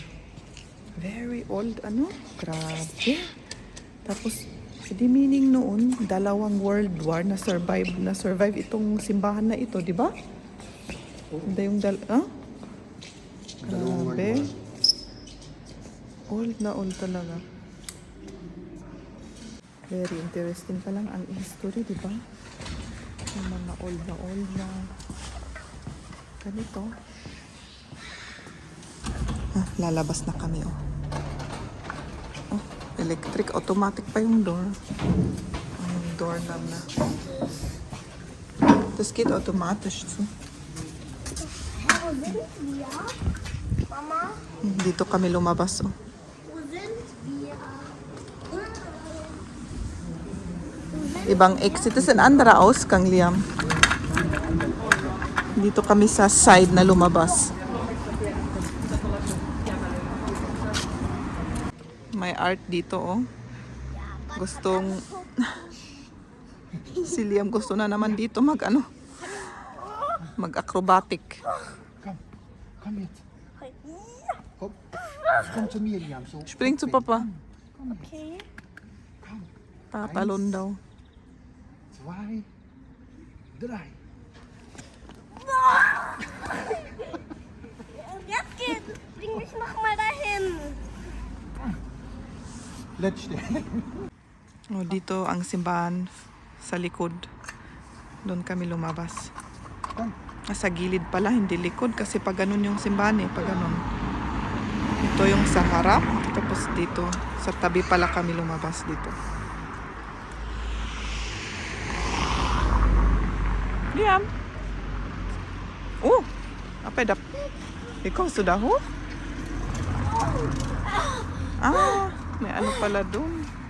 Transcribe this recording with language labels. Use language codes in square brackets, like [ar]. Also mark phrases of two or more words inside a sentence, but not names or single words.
[en] Very old, grabe. [tl] Tapos, di meaning noon, dalawang World War na survive itong simbahan na ito, di ba? Hindi yung grabe. Old na old talaga. [en] Very interesting [tl] pa lang ang history, di ba? Yung mga old na ganito. Lalabas na kami, electric, automatic pa yung door. Yung door knob na. [de] Das geht automatisch zu. Wo sind wir? Mama, [tl] Dito kami lumabas, [de] wo sind wir? [tl] Ibang exit. [de] Das ist ein anderer Ausgang, Liam. [tl] Dito kami sa side na lumabas. May art dito, Gustong... si Liam gusto na naman dito mag-acrobatic. [de] Komm jetzt. Komm. Komm zu mir, Liam. So. Spring zu Papa. Okay. Komm. [tl] Tatalon daw. 2, 3. [de] Jetzt geht's. Bring mich noch mal dahin. [en] Let's stay. [tl] Dito ang simbahan sa likod. Doon kami lumabas. Sa gilid pala, hindi likod. Kasi pag ganun yung simbahan pag ganun. Ito yung sa harap. Tapos dito, sa tabi pala kami lumabas dito. Liam! Apa är det? [de] Wie kommst du da hoch? [tl] May ano pala dun.